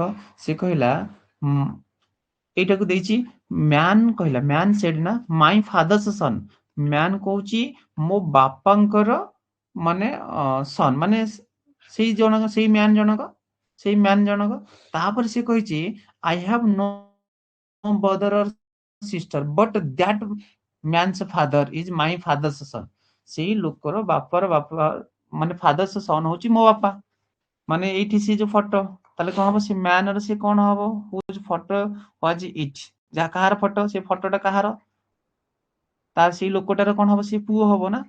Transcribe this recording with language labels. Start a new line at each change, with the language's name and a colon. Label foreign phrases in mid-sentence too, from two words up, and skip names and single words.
Odia: ସେ କହିଲା ଏଇଟାକୁ ଦେଇଛି ମ୍ୟାନ, କହିଲା
English: man said
Odia: ନା
English: my father's son.
Odia: ମ୍ୟାନ କହୁଛି ମୋ ବାପାଙ୍କର ମାନେ ସନ୍, ମାନେ ସେଇ ଜଣକ ସେଇ ମ୍ୟାନ ଜଣକ। ତାପରେ ସେ କହିଛି
English: I have no brother or sister but that man's father is my father's son।
Odia: ସେଇ ଲୋକର ବାପା ମାନେ
English: father's son
Odia: ହଉଛି ମୋ ବାପା, ମାନେ ଏଇଠି ସେ ଯୋଉ ଫଟୋ। ତାହେଲେ କଣ ହବ, ସେ ମ୍ୟାନ ର ସେ କଣ ହବ,
English: whose photo was it,
Odia: ଯାହା କାହାର ଫଟୋ, ସେ ଫଟୋଟା କାହାର, ତାର ସେଇ ଲୋକଟାର କଣ ହବ, ସେ ପୁଅ ହବ ନା।